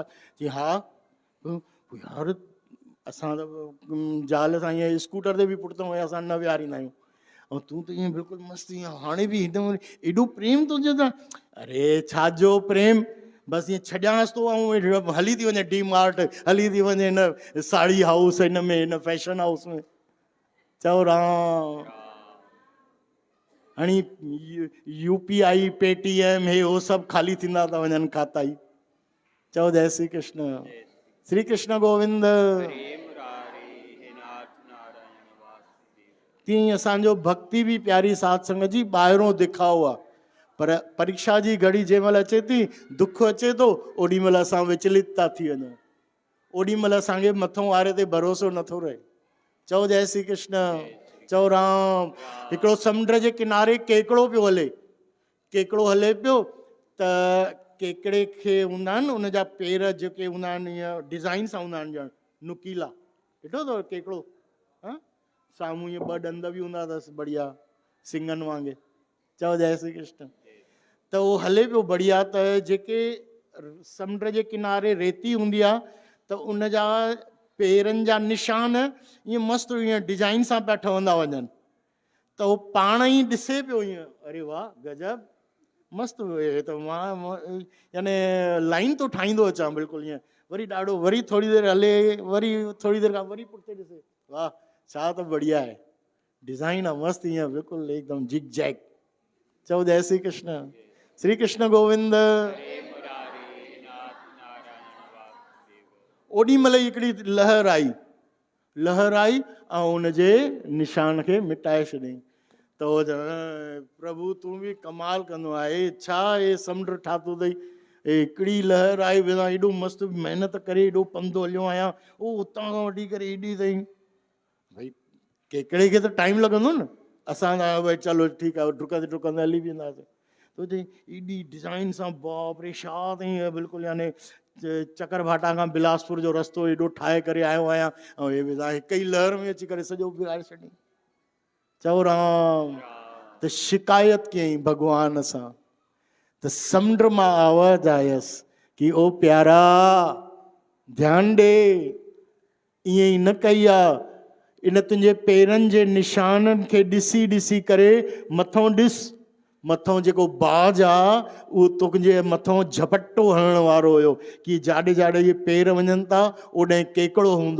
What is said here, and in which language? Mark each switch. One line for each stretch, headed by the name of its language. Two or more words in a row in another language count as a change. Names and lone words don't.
Sindhi: चई हा यार असां त ज़ाल सां ईअं स्कूटर ते बि पुठितो असां न विहारींदा आहियूं, ऐं तूं त ईअं बिल्कुलु मस्तु ईअं हाणे बि हिकदमि एॾो प्रेम तुंहिंजो त। अरे छाजो प्रेम, बसि ईअं छॾियांसि थो ऐं हली थी वञे डी मार्ट, हली थी वञे हिन साड़ी हाउस, हिन में हिन
English: fashion house
Sindhi: में। चओ राम। हाणे UPI पेटीएम हे हो सभु ख़ाली थींदा था वञनि खाता ई। चओ जय श्री कृष्ण। श्री कृष्ण गोविंद। तीअं असांजो भक्ति बि प्यारी साध संगत जी ॿाहिरों दिखाओ आहे, पर परीक्षा जी घड़ी जंहिं महिल अचे थी, दुख अचे थो, ओॾी महिल असां विचलित था थी वञूं, ओॾी महिल असांखे मथों वारे ते भरोसो नथो रहे। चओ जय श्री कृष्ण। चओ राम। हिकिड़ो समुंड जे किनारे केकड़ो पियो हले, केकड़ो हले पियो त केकड़े खे हूंदा आहिनि उन जा पेर जेके हूंदा आहिनि ईअं डिज़ाइन सां हूंदा आहिनि ॼण नुकीला, ॾिठो अथव केकड़ो? हा साम्हूं ईअं 2 ॾंद बि हूंदा अथसि बढ़िया सिंगनि वांगुरु। चओ जय श्री कृष्ण। त उहो हले पियो बढ़िया, त जेके समुंड जे किनारे रेती हूंदी आहे त उन जा पेरनि जा निशान ईअं मस्तु ईअं डिज़ाइन सां पिया ठहंदा वञनि, त उहो पाण ई ॾिसे पियो ईअं, अरे वाह गजब मस्तु, त मां यानी लाइन तो ठाहींदो अचां बिल्कुलु ईअं, वरी ॾाढो, वरी थोरी देरि हले, वरी थोरी देरि खां वरी पुठिते ॾिसे, वाह छा त बढ़िया आहे, डिज़ाइन आहे मस्तु ईअं बिल्कुलु एकदमि जिग जैग। चओ जय श्री कृष्ण। श्री कृष्ण गोविंद। ओॾी महिल हिकिड़ी लहर आई ऐं उनजे निशान खे मिटाए छॾियईं। त उहो प्रभु तूं बि कमाल कंदो आहे, छा हे समुंड ठातो अथई, हिकिड़ी लहर आई, एॾो मस्तु महिनत करे एॾो पंधु हलियो आहियां, उहो उतां खां वठी करे एॾी ताईं, भई केकड़े खे त टाइम लॻंदो न, असां भई चलो ठीकु आहे डुकंदे डुकंदे हली वेंदासीं, त चई एॾी डिज़ाइन सां, बाप रे छा अथई बिल्कुलु, यानी चकर भाटा खां बिलासपुर जो रस्तो एॾो ठाहे करे आयो आहियां, ऐं हे विधा हिक ई लहर में अची करे सॼो बिगाड़े छॾियईं। चओ राम। त शिकायत कयईं भॻवान सां, त समुंड मां आवाज़ आयसि कि ओ प्यारा ध्यानु ॾे, ईअं ई न कई आहे, इन तुंहिंजे पेरनि जे निशाननि खे ॾिसी ॾिसी करे मथों ॾिस, मथों जेको बाज आ उहो तुंहिंजे मथों झपटो हणण वारो हुयो कि जाॾे जाॾे ये पेर वञनि था ओॾे केकड़ो हूंदो।